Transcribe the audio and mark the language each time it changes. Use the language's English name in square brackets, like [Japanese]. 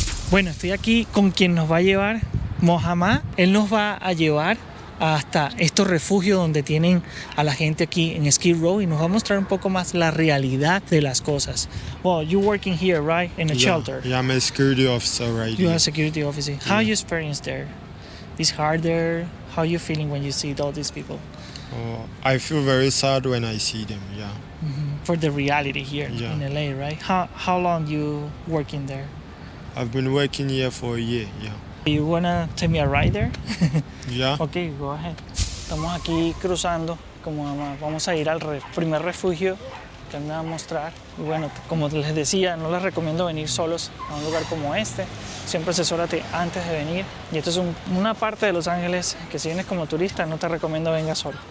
[Spanish] Bueno, estoy aquí con quien nos va a llevar, Mohamed. Él nos va a llevar hasta estos refugios donde tienen a la gente aquí en Skid Row y nos va a mostrar un poco más la realidad de las cosas. [English] Well, you're working here, right? In a shelter. Yeah, I'm a security officer right You here. are a security officer. How you experience there? It's hard there? How you feeling when you see all these people? I feel very sad when I see them, yeah. For the reality here Yeah. in LA, right? How long you working there? I've been working here for a year, yeah. You wanna take me a ride there? Yeah? Ok, go ahead. [Spanish] Estamos aquí cruzando, como vamos a ir al primer refugio que me va a mostrar. Y bueno, como les decía, no les recomiendo venir solos a un lugar como este. Siempre asesórate antes de venir. Y esto es una parte de Los Ángeles que si vienes como turista no te recomiendo vengas solo.